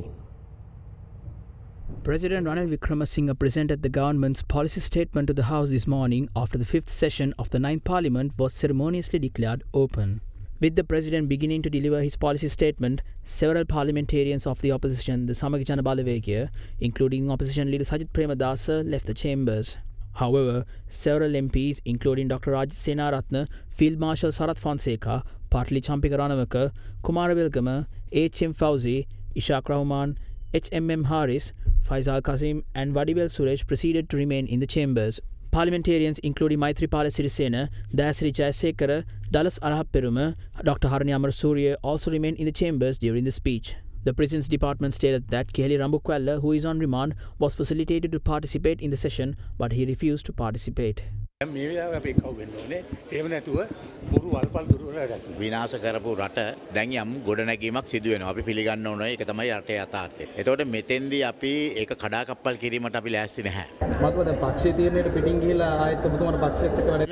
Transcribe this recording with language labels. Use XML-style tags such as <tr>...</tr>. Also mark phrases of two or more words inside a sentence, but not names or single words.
<en>President Ranil Wickremesinghe presented the government's policy statement to the House this morning after the 5th session of the 9th Parliament was ceremoniously declared open. With the President beginning to deliver his policy statement, several parliamentarians of the opposition, the Samagi Jana Balawegaya, including opposition leader Sajith Premadasa, left the chambers. However, several MPs, including Dr. Rajit Senaratne, Field Marshal Sarath Fonseca, Partli Champika Ranawaka, Kumara Wilgama, H.M. Fauzi, Ishaq Rahman, H.M.M. Harris, Faisal Qasim and Vadivel Suresh proceeded to remain in the chambers. Parliamentarians including Maithripala Sirisena, Dayasri Jayasekara, Dallas Arahapperuma, Dr. Harani Amarasuriya also remained in the chambers during the speech. The Prisons Department stated that Keheli Rambukwella, who is on remand, was facilitated to participate in the session, but he refused to participate.</en> <si>විනාශ කරපු රට දැන් යම් ගොඩනැගීමක් සිදු වෙනවා. අපි පිළිගන්න ඕන ඒක තමයි රටේ යථාර්ථය. එතකොට මෙතෙන්දී අපි ඒක කඩාකප්පල් කිරීමට අපි ලෑස්ති නැහැ. මතකද පක්ෂයේ තීරණයට පිටින් ගිහිලා ආයෙත් ඔබතුමාට පක්ෂෙත් එක්ක වැඩ</si>